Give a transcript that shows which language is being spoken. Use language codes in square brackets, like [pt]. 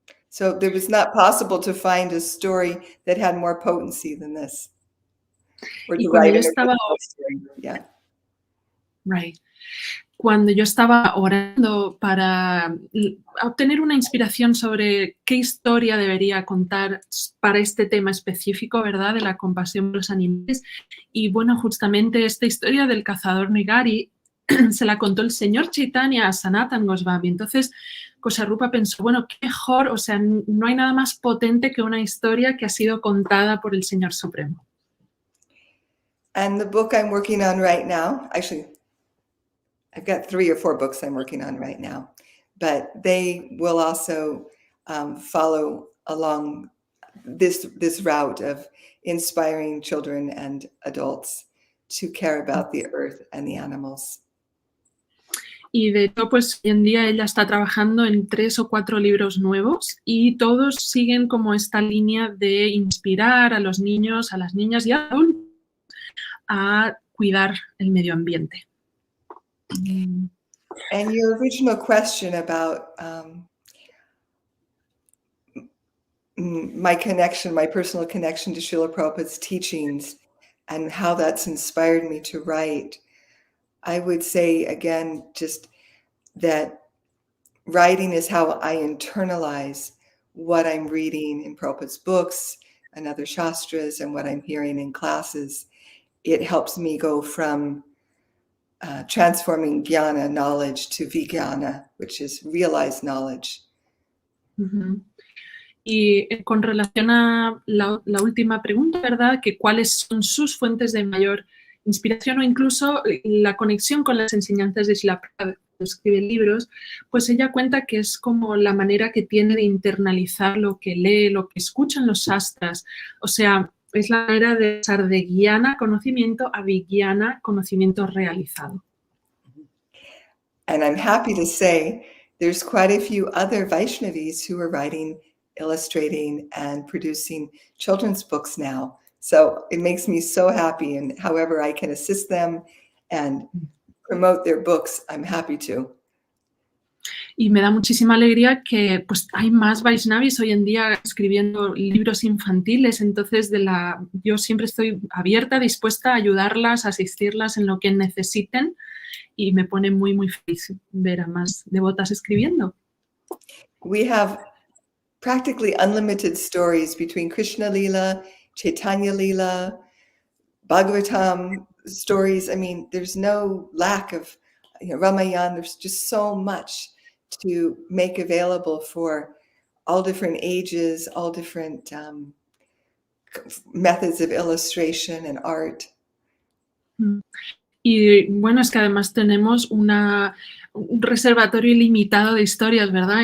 [en] So it was not possible to find a story that had more potency than this. Or to write an original story. Yeah. Right. [es] Cuando yo estaba orando para obtener una inspiración sobre qué historia debería contar para este tema específico, ¿verdad?, de la compasión por los animales. Y bueno, justamente esta historia del cazador Nigari se la contó el señor Chaitanya a Sanatana Goswami. Entonces, Kosa Rupa pensó, bueno, qué mejor, o sea, no hay nada más potente que una historia que ha sido contada por el Señor Supremo. [en] And the book I'm working on right now, actually, I've got 3 or 4 books I'm working on right now, but they will also follow along this route of inspiring children and adults to care about the earth and the animals. [es] Y de hecho, pues hoy en día ella está trabajando en 3 o 4 libros nuevos y todos siguen como esta línea de inspirar a los niños, a las niñas y a adultos a cuidar el medio ambiente. [en] And your original question about my connection, my personal connection to Srila Prabhupada's teachings and how that's inspired me to write, I would say again, just that writing is how I internalize what I'm reading in Prabhupada's books and other shastras and what I'm hearing in classes. It helps me go from transforming jnana, knowledge, to vijnana, which is realized knowledge. Uh-huh. [es] Y con relación a la última pregunta, ¿verdad?, que cuáles son sus fuentes de mayor inspiración o incluso la conexión con las enseñanzas de Srila Prabhupada, que escribe libros, pues ella cuenta que es como la manera que tiene de internalizar lo que lee, lo que escuchan los shastras. O sea, es la manera de pasar de jnana, conocimiento, a vijnana, conocimiento realizado. [en] And I'm happy to say there's quite a few other Vaishnavis who are writing, illustrating, and producing children's books now. So it makes me so happy, and however I can assist them and promote their books, I'm happy to. [es] Y me da muchísima alegría que pues hay más Vaishnavis hoy en día escribiendo libros infantiles, entonces yo siempre estoy abierta, dispuesta a ayudarlas, a asistirlas en lo que necesiten y me pone muy, muy feliz ver a más devotas escribiendo. [en] We have practically unlimited stories between Krishna Lila, Chaitanya Lila, Bhagavatam stories. I mean, there's no lack of, Ramayana. There's just so much to make available for all different ages, all different methods of illustration and art. [es] Y bueno, es que además tenemos un reservatorio ilimitado de historias, ¿verdad?